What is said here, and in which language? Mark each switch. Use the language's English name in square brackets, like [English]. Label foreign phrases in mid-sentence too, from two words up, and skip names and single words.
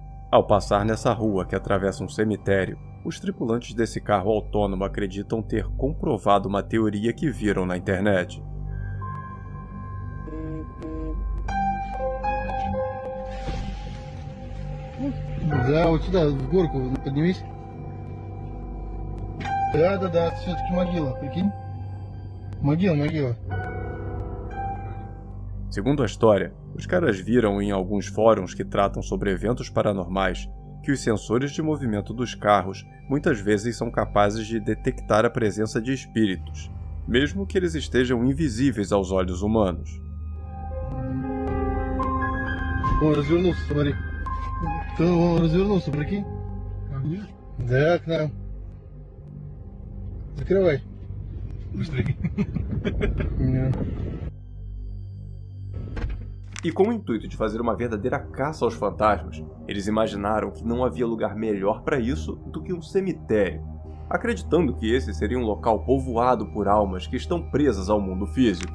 [Portuguese] Ao passar nessa rua que atravessa um cemitério, os tripulantes desse carro autônomo acreditam ter comprovado uma teoria que viram na internet. [Russian] Да, вот сюда, в горку поднимись. Да, все-таки могила, прикинь? Могила. [Portuguese] Segundo a história, os caras viram em alguns fóruns que tratam sobre eventos paranormais que os sensores de movimento dos carros muitas vezes são capazes de detectar a presença de espíritos, mesmo que eles estejam invisíveis aos olhos humanos. [Russian] Он развернулся, смотри. Он развернулся, прикинь? Да, к нам. Закрывай. Быстрее. [Portuguese] E com o intuito de fazer uma verdadeira caça aos fantasmas, eles imaginaram que não havia lugar melhor para isso do que um cemitério, acreditando que esse seria um local povoado por almas que estão presas ao mundo físico.